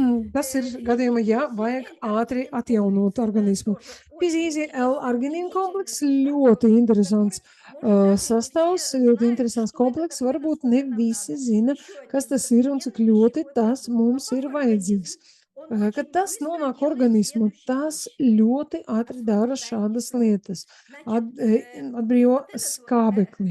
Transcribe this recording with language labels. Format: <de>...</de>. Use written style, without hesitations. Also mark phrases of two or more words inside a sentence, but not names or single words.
<lv>tas ir gadījumā, ja vajag ātri atjaunot organismu.</lv> <ru>Тоже очень</ru> <lv>Fizīzi</lv> <ru>интересный</ru> <lv>L-arginīna komplekss</lv> <ru>удивительный состав,</ru> <lv>ļoti interesants.</lv> <ru>который</ru> <lv>Sastāvs ļoti interesants komplekss. Varbūt ne visi zina, kas tas ir un cik ļoti tas mums ir vajadzīgs. Kad tas nonāk organismā, tas ļoti ātri dara šādas lietas. Atbrīvo skābekli.</lv>